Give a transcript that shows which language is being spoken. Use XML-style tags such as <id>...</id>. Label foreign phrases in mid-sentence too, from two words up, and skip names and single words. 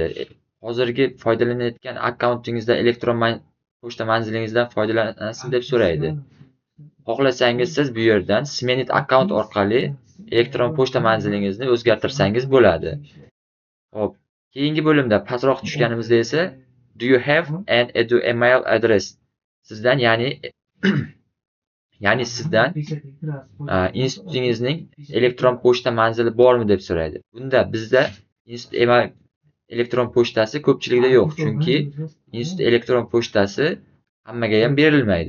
<uz>Hozirgi foydalanayotgan akkauntingizda elektron pochta manzilingizdan foydalanasiz deb so'raydi. Xohlasangiz siz bu yerdan Smenit akkaunt orqali elektron pochta manzilingizni o'zgartirsangiz bo'ladi. Hop, keyingi bo'limda pastroq tushganimizda esa</uz> <en>Do you have an edu email address?</en> <uz>Sizdan ya'ni sizdan institutingizning elektron pochta manzili bormi deb so'raydi. Bunda bizda institut email elektron pochtasi ko'pchilikda yo'q, chunki institut elektron pochtasi hammaga ham berilmaydi.</uz>